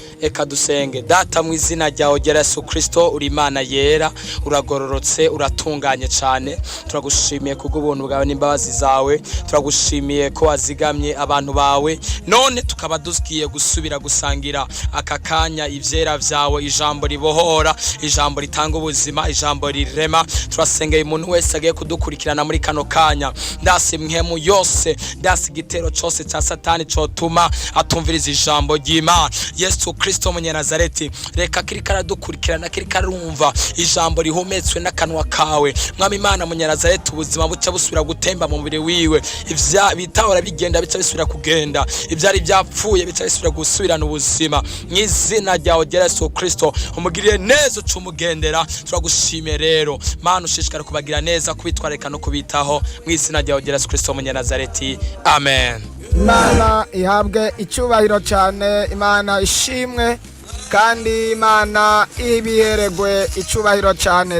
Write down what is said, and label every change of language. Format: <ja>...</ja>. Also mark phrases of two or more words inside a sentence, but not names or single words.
<rn>Reka dusenge. Data, mu izina ryawe rya Yesu Kristo, uri Imana yera, uragororotse, uratunganye cyane. Turagushimiye kubw'ubuntu bwawe n'imbabazi zawe. Turagushimiye ko wazigamye abantu bawe. None tukaba tugiye gusubira gusangira aka kanya ivyera vyawe, ijambo ribohora, ijambo ritanga ubuzima, ijambo rirema. Turasengeye umuntu wese agiye kudukurikirana muri kano kanya. Ndasi mpwemu yose, ndasi igitero cose ca Satani cotuma atumviriza ijambo ry'Imana. Yesu Kristo Munyanazareti, Reka kiriko aradukurikirana, kiriko arumva ijambo rihumetswe n'akanwa kawe. Mwami Imana, Munyazareti, ubuzima buca busubira gutemba mu mubiri wiwe. Ivya-, bitahora bigenda bica bisubira kugenda. Ivyari vyapfuye bica bisubira gusubirana ubuzima. Mu izina ryawe rya Yesu Kristo, umugirire neza, uca umugendera. Turagushimiye rero. Mana, ushishikare kubagira neza, kubitwararika no kubitaho. Mu izina ryawe rya Yesu Kristo, Munyazareti. Amen. Imana ihabwe icyubahiro cyane, Imana ishimwe, kandi Imana ibiheregwe icyubahiro cyane.</rn>